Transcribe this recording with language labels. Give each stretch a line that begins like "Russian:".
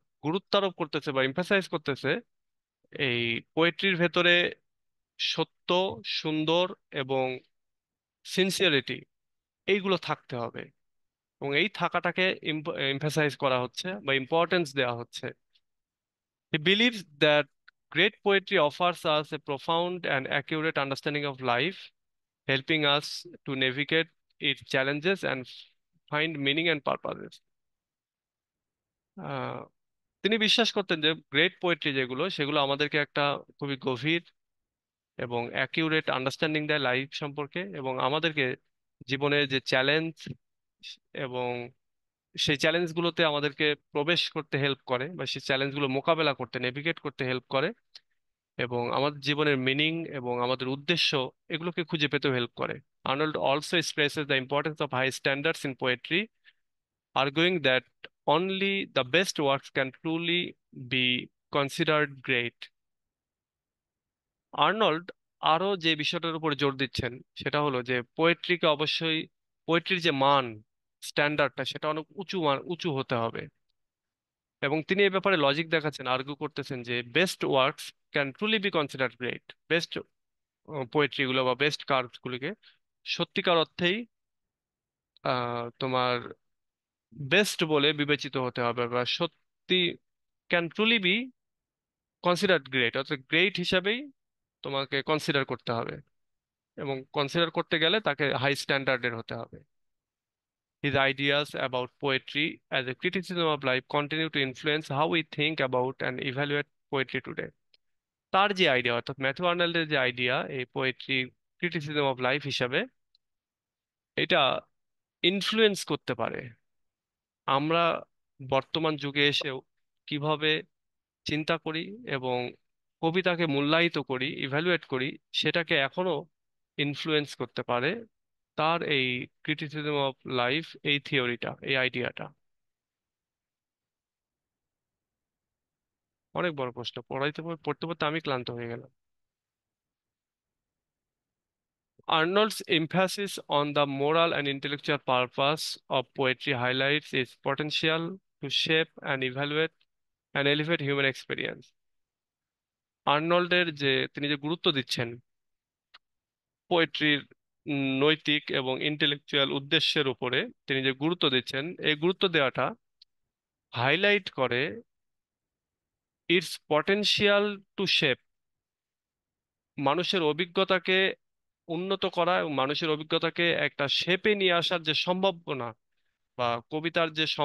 Bangla: গুরুত্বারোপ করতেছে বা এমফাসাইজ করতেছে এই পোয়েট্রির ভেতরে সত্য, সুন্দর এবং সিনসিয়ারিটি এইগুলো থাকতে হবে। এবং এই থাকাটাকে এমফাসাইজ করা হচ্ছে বা ইম্পর্টেন্স দেওয়া হচ্ছে।
English: He believes that great poetry offers us a profound and accurate understanding of life, helping us to navigate its challenges and find meaning and purposes.
Bangla: আহ, তিনি বিশ্বাস করতেন যে গ্রেট পোয়েট্রি যেগুলো সেগুলো আমাদেরকে একটা খুবই গভীর এবং অ্যাকিউরেট আন্ডারস্ট্যান্ডিং দেয় লাইফ সম্পর্কে, এবং আমাদেরকে জীবনের যে চ্যালেঞ্জ এবং সেই চ্যালেঞ্জগুলোতে আমাদেরকে প্রবেশ করতে হেল্প করে বা সেই চ্যালেঞ্জগুলো মোকাবেলা করতে, নেভিগেট করতে হেল্প করে, এবং আমাদের জীবনের মিনিং এবং আমাদের উদ্দেশ্য এগুলোকে খুঁজে পেতেও হেল্প করে।
English: Arnold also expresses the importance of high standards in poetry, arguing that only the best works can truly be considered great.
Bangla: Arnold আরো যে বিষয়টার উপর জোর দিচ্ছেন সেটা হলো যে পোয়েট্রিকে অবশ্যই, পোয়েট্রির যে মান, স্ট্যান্ডার্ডটা সেটা অনেক উঁচু হতে হবে। এবং তিনি এই ব্যাপারে লজিক দেখাচ্ছেন, আর্গু করতেছেন যে
English: Best works can truly be considered great.
Bangla: Best poetry গুলো বা বেস্ট কার্ভস গুলিকে সত্যিকার অর্থেই তোমার বেস্ট বলে বিবেচিত হতে হবে, বা সত্যি
English: can truly be considered great,
Bangla: অর্থাৎ গ্রেট হিসাবেই তোমাকে কনসিডার করতে হবে, এবং কনসিডার করতে গেলে তাকে হাই স্ট্যান্ডার্ডের হতে হবে।
English: His ideas about poetry as a criticism of life continue to influence how we think about and evaluate poetry today.
Bangla: তার যে আইডিয়া, অর্থাৎ ম্যাথু আর্নল্ডের যে আইডিয়া এই পোয়েট্রি ক্রিটিসিজম অফ লাইফ হিসাবে, এটা ইনফ্লুয়েন্স করতে পারে আমরা বর্তমান যুগে এসেও কিভাবে চিন্তা করি এবং কবিতাকে মূল্যায়িত করি, ইভ্যালুয়েট করি, সেটাকে এখনো ইনফ্লুয়েন্স করতে পারে তার এই ক্রিটিসিজম অফ লাইফ, এই থিওরিটা, এই আইডিয়াটা। অনেক বড় প্রশ্ন, পড়তে পড়তে আমি ক্লান্ত হয়ে গেলাম।
English: Arnold's emphasis on the moral and intellectual purpose of poetry highlights its potential to shape and evaluate and elevate human experience.
Bangla: আর্নল্ডের যে তিনি যে গুরুত্ব দিচ্ছেন পোয়েট্রির নৈতিক এবং ইন্টেলেকচুয়াল উদ্দেশ্যের উপরে, তিনি যে গুরুত্ব দিচ্ছেন, এই গুরুত্ব দেওয়াটা হাইলাইট করে
English: its potential to shape,
Bangla: মানুষের অভিজ্ঞতাকে উন্নত করা এবং মানুষের অভিজ্ঞতাকে একটা শেপে নিয়ে আসার যে সম্ভাবনা বা কবিতার যে